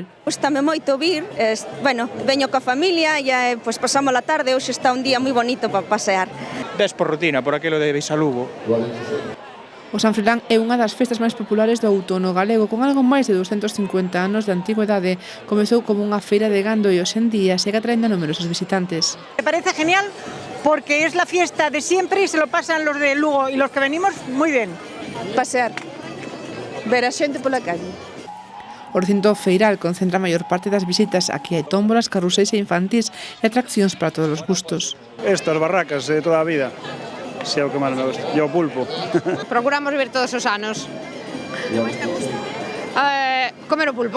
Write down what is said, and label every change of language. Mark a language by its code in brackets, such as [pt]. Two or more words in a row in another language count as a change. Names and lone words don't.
[gl] Gústame moito vir, bueno, veño coa familia e pues, pasamos a tarde, hoxe está un día moi bonito para pasear. Ves por rutina, por aquilo de Beis a Lugo. O San Froilán é unha das festas máis populares do outono galego, con algo máis de 250 anos de antigüedade. Comezou como unha feira de gando e hoxe en día segue atraendo a numerosos visitantes. [es] Me parece genial porque es la fiesta de siempre y se lo pasan los de Lugo y los que venimos muy bien. [gl] Pasear, ver a xente pola calle. O recinto feiral concentra a maior parte das visitas. Aquí hai tómbolas, carruseis e infantís e atraccións para todos os gustos. Estas barracas de toda a vida. Se é o que máis me gusta. E o pulpo. Procuramos ver todos os anos. Comer o pulpo.